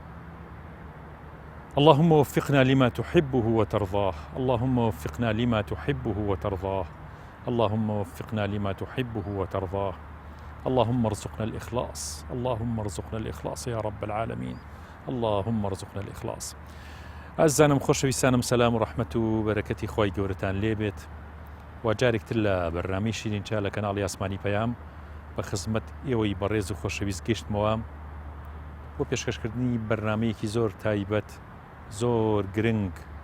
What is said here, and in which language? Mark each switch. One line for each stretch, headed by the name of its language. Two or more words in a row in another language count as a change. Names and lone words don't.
Arabic: اللهم وفقنا لما تحبه وترضاه، اللهم وفقنا لما تحبه وترضاه، اللهم وفقنا لما تحبه وترضاه. اللهم ارزقنا الإخلاص، اللهم ارزقنا الإخلاص يا رب العالمين، اللهم ارزقنا الإخلاص.
Central Kurdish: أعزائنا خۆشەویستانم، سلام و ڕەحمەت و بەرەکەتی خۆی گەورەتان لێبێت. وجارێکتر لە بەرنامەی شیرینچا لە کەناڵی ئاسمانی پەیام بە خزمەت ئێوەی بەڕێز و خۆشەویست گەیشتمەوە بۆ پێشکەشکردنی بەرنامەیەکی زۆر تایبەت، زۆر گرنگ،